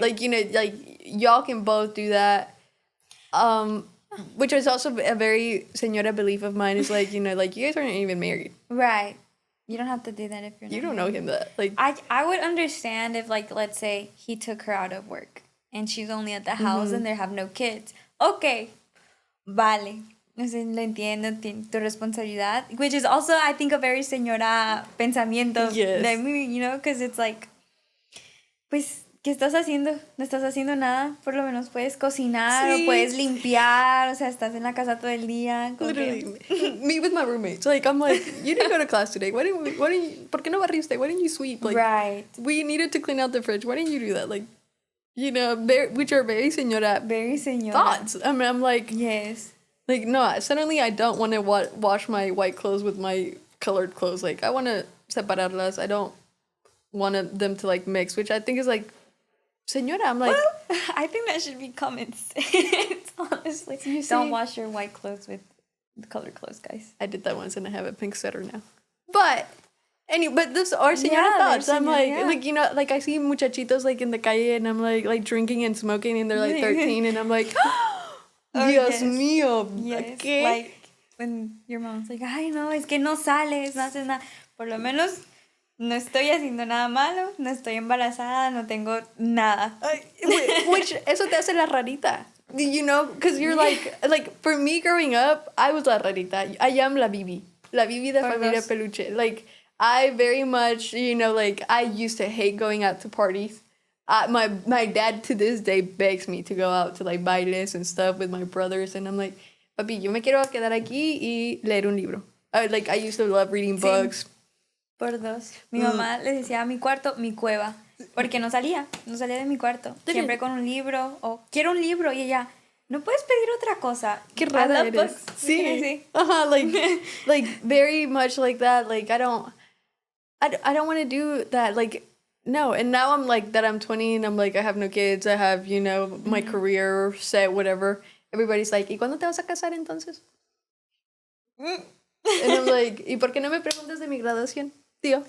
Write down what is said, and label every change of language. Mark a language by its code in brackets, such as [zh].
[en] Like, you know, like y'all can both do that. Which is also a very señora belief of mine, is like, you know, like you guys aren't even married. Right. You don't have to do that if you're not. You don't know him that. Like I would understand if, like, let's say he took her out of work and she's only at the house and they have no kids. Okay. Vale. [es] No sé, lo entiendo, tu responsabilidad. [en] Which is also, I think, a very señora pensamiento. Yes. [es] De mí, [en] you know, [es] because it's like, pues, ¿qué estás haciendo? No estás haciendo nada. Por lo menos puedes cocinar o puedes limpiar. O sea, estás en la casa todo el día. [en] Literally. Me with my roommates. Like, I'm like, you didn't go to class today. [es] ¿Por qué no barriste? [en] Why didn't you sweep? Like, right. We needed to clean out the fridge. Why didn't you do that? Like, you know, which are very señora. Very señora. Thoughts. I mean, I'm like, yes. Like, no, suddenly I don't want to wash my white clothes with my colored clothes. Like, I want to separarlas. I don't want them to, like, mix, which I think is, like, señora, I'm like... Well, I think that should be common sense, honestly. Don't wash your white clothes with colored clothes, guys. I did that once, and I have a pink sweater now. But those are señora thoughts. I'm like, you know, like, I see muchachitos, like, in the calle, and I'm, like drinking and smoking, and they're, like, 13, and I'm like... Oh, [es] Dios mío. [en] Yes. [es] ¿Qué? [en] Like when your mom's like, [es] ay, no, es que no sales, no haces nada. Por lo menos no estoy haciendo nada malo, no estoy embarazada, no tengo nada. Which, eso te hace la rarita. [en] You know, because you're like, for me growing up, I was la rarita. I am la Bibi. La Bibi de Familia Peluche. Like, I very much, you know, like, I used to hate going out to parties. My dad to this day begs me to go out to like bailes and stuff with my brothers, and I'm like, [es] papi, yo me quiero quedar aquí y leer un libro. [en] I used to love reading books. [es] Por dos. Mi mamá le decía a mi cuarto, mi cueva, porque no salía de mi cuarto. Siempre con un libro, o quiero un libro, y ella, no puedes pedir otra cosa. Qué rara eres. Sí. [en] Like very much like that. Like I don't want to do that. Like. No, and now I'm like that I'm 20 and I'm like, I have no kids, I have, you know, my career set, whatever. Everybody's like, [es] ¿y cuándo te vas a casar entonces? [en] And I'm like, [es] ¿y por qué no me preguntas de mi graduación, tío?